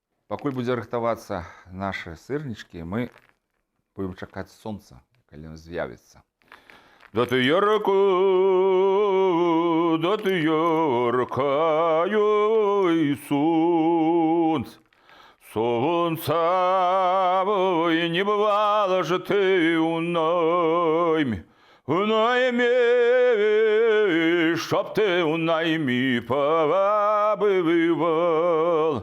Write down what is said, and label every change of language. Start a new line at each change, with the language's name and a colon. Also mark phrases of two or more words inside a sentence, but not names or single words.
Belarusian: Пакуль будзе рыхтавацца нашы сырнічкі, мы будем чакаць сонца, калі ён з'явіцца.
Russian: Да ты яркая, ой, солнце, солнца, ой, не бывало же ты у найме, чтоб ты у найме побывал.